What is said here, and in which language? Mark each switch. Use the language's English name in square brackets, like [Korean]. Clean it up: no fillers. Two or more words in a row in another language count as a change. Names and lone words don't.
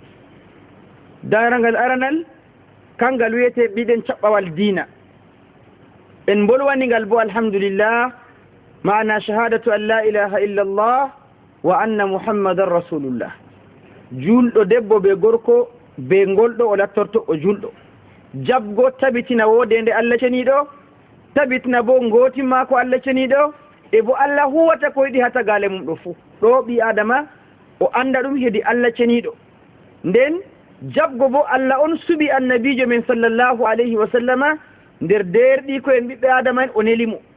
[Fula] daragal aranal kangal wiyete ɓiɗen caɓɓawal diina en bolwanigal bo alhamdulillah maana [Arabic] شهادة أن لا إله إلا الله وأن محمدا رسول الله. [Fula] julɗo debbo be gorko be ngolɗo o lattorto o julɗo jabgo tabitina wodende Allah ceniɗo tabitina bo ngotimma ko Allah ceniɗo e bo Allah huwata ko yiɗi ha tagale mum ɗo fuu ɗo ɓi adama o anda ɗum hedi Allah ceniɗo nden jabgo bo Allah on suɓi annabijo men [Arabic] صلى الله عليه وسلم [Fula] nder derɗi ko en ɓiɓɓe adama en o nelimo